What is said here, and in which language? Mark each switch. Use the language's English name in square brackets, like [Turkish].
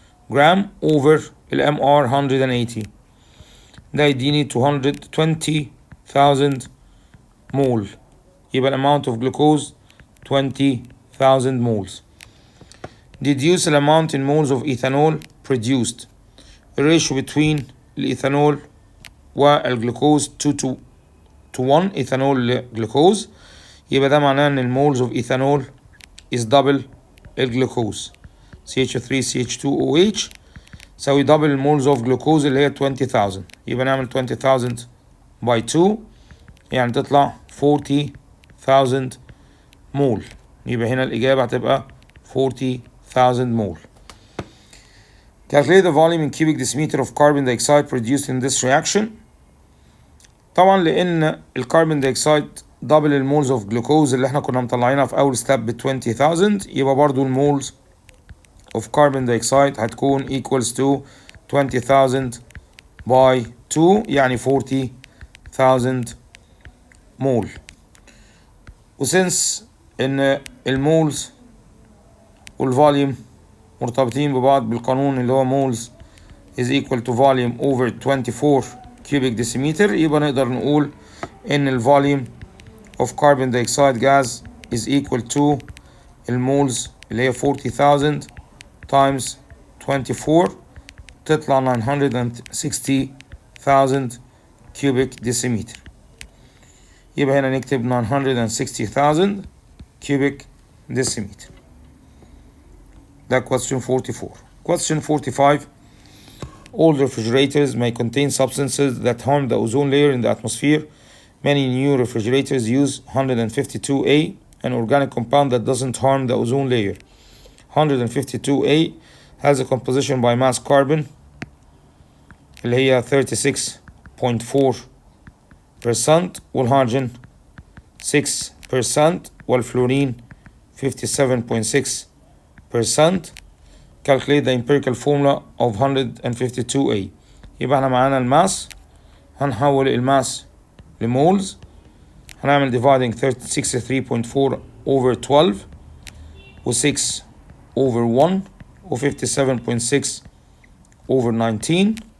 [English] جرام over MR 180، [Arabic] ده يديني [English] 220,000 مول، يبقى amount of glucose 20,000 moles. Deduce the amount in moles of ethanol produced. The ratio between [Arabic] الإيثانول والجلوكوز 2 to 1 إيثانول لجلوكوز، يبقى ده معناه إن المولز of ethanol is double الجلوكوز CH3 CH2OH تساوي double المولز of جلوكوز اللي هي 20,000، يبقى نعمل 20,000 by 2 يعني تطلع 40,000 مول، يبقى هنا الإجابة هتبقى 40,000 مول. [English] Calculate the volume in cubic decimeter of carbon dioxide produced in this reaction. [Arabic] طبعا لأن الكربون دايوكسيد دبل المولز اوف جلوكوز اللي احنا كنا مطلعينها في أول ستيب ب 20,000، يبقى برضو المولز of carbon dioxide هتكون equals to 20,000 by 2 يعني 40,000 مول. وسنس ان المولز والفوليوم مرتبطين ببعض بالقانون اللي هو مولز is equal to volume over 24 cubic decimeter، يبقى نقدر نقول ان الفوليوم [English] of carbon dioxide gas is equal to المولز اللي هي 40,000 times 24 تطلع 960,000 cubic decimeter، [Arabic] يبقى هنا نكتب [English] 960,000 cubic decimeter. ده question 44. Question 45. All refrigerators may contain substances that harm the ozone layer in the atmosphere. Many new refrigerators use 152A, an organic compound that doesn't harm the ozone layer. 152A has a composition by mass carbon [Arabic] اللي هي [English] 36.4% والهيدروجين 6% والفلورين 57.6%. Calculate the empirical formula of 152A. [Arabic] يبقى احنا معانا الماس، هنحول الماس لمولز، هنعمل dividing 63.4 over 12 و 6 over 1 و 57.6 over 19